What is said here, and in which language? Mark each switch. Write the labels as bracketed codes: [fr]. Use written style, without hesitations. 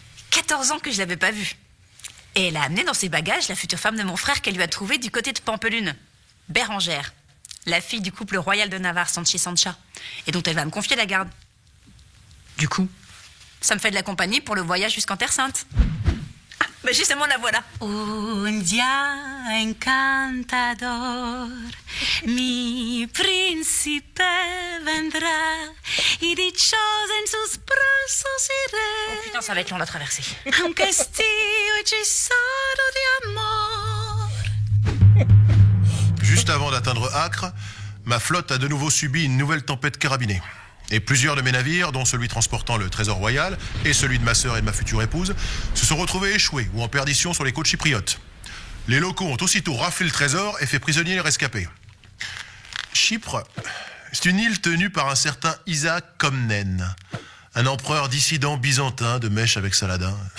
[fr] 14 ans que je l'avais pas vue. Et elle a amené dans ses bagages la future femme de mon frère qu'elle lui a trouvée du côté de Pampelune, Bérangère, la fille du couple royal de Navarre, Sanchi Sancha, et dont elle va me confier la garde. Du coup, ça me fait de la compagnie pour le voyage jusqu'en Terre Sainte. Ah, bah justement, la voilà. [es] Un dia encantador, mi principe vendrá, y dichosa en sus brazos iré. [fr] Oh putain, ça va être long la traversée. [es] Un castillo hechizado de amor. [fr] Juste avant d'atteindre Acre, ma flotte a de nouveau subi une nouvelle tempête carabinée. Et plusieurs de mes navires, dont celui transportant le trésor royal et celui de ma sœur et de ma future épouse, se sont retrouvés échoués ou en perdition sur les côtes chypriotes. Les locaux ont aussitôt raflé le trésor et fait prisonnier les rescapés. Chypre, c'est une île tenue par un certain Isaac Comnène, un empereur dissident byzantin de mèche avec Saladin.